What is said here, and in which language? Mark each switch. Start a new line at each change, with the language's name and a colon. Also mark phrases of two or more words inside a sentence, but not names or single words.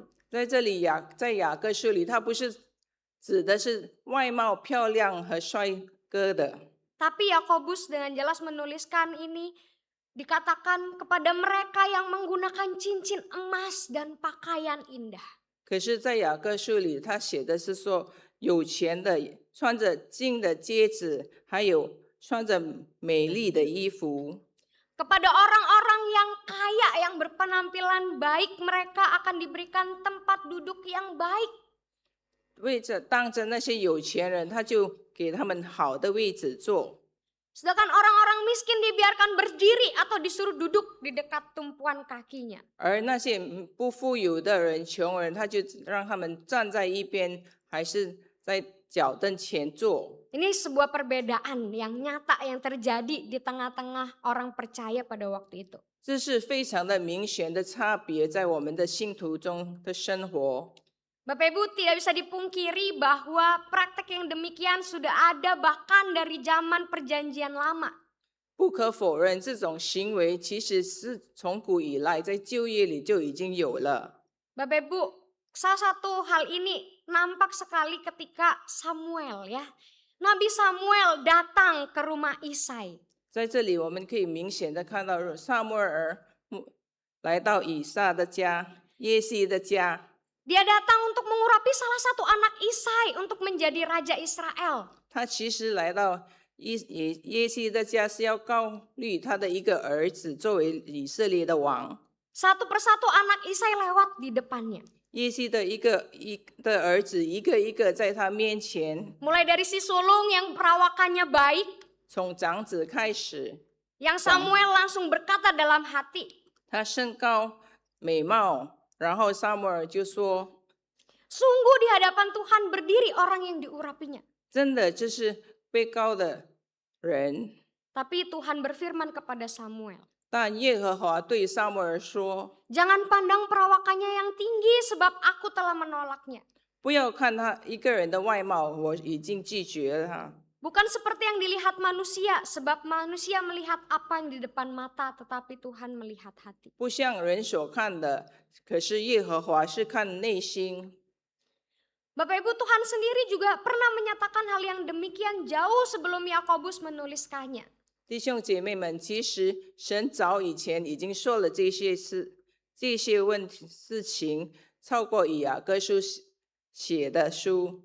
Chinese: 在这里在雅各书里，他不是指的是外貌漂亮和帅哥的，
Indonesian: Tapi Yakobus dengan jelas menuliskan ini dikatakan kepada mereka yang menggunakan cincin emas dan pakaian indah.
Chinese: 可是，在雅各书里，他写的是说，有钱的穿着金的戒指，还有穿着美丽的衣服。
Indonesian: Kepada orang-orang yang kaya yang berpenampilan baik, mereka akan diberikan tempat duduk yang baik.
Chinese: 当着那些有钱人，他就给他们好的位置坐。
Indonesian: Sedangkan orang-orang miskin dibiarkan berdiri atau disuruh duduk di dekat tumpuan kakinya.
Chinese: 而那些不富有的人、穷人，他就让他们站在一边，还是在脚凳前坐。
Indonesian: Ini sebuah perbedaan yang nyata yang terjadi di tengah-tengah orang percaya pada waktu itu.
Chinese: 这是非常的明显的差别，在我们的信徒中的生活。
Indonesian: Bapak Ibu, tidak bisa dipungkiri bahwa praktek yang demikian sudah ada bahkan dari zaman perjanjian lama.
Chinese: 不可否认，这种行为其实是从古以来在旧约里就已经有了。
Indonesian: Bapak Ibu, salah satu hal ini nampak sekali ketika Samuel ya. Nabi Samuel datang ke rumah Isai.
Chinese: 在这里，我们可以明显的看到撒母耳来到以撒的家、耶西的家。
Indonesian: Dia datang untuk mengurapi salah satu anak Isai untuk menjadi raja Israel.
Chinese: 他其实来到耶西的家是要高虑他的一个儿子作为以色列的王。
Indonesian: Satu persatu anak Isai lewat di depannya.
Chinese: 耶西的的儿子一个一个在他面前，
Indonesian: Mulai dari si sulung yang perawakannya baik,
Chinese: 从长子开始，
Indonesian: yang Samuel langsung berkata dalam hati,
Chinese: 他身高美貌，然后撒母耳就说
Indonesian: sungguh di hadapan Tuhan berdiri orang yang diurapinya.
Chinese: 真的这是被膏的人。
Indonesian: Tapi Tuhan berfirman kepada Samuel,
Chinese: 但耶和华对撒母耳说，
Indonesian: jangan pandang perawakannya yang tinggi sebab aku telah menolaknya.
Chinese: 不要看他一个人的外貌，我已经拒绝了他。
Indonesian: Bukan seperti yang dilihat manusia, sebab manusia melihat apa yang di depan mata, tetapi Tuhan melihat hati.
Chinese: 不像人所看的，可是耶和华是看内心。
Indonesian: Bapak Ibu, Tuhan sendiri juga pernah menyatakan hal yang demikian jauh sebelum Yakobus menuliskannya.
Chinese: 弟兄姐妹们，其实神早以前已经说了这些事情，超过以雅各书写的书。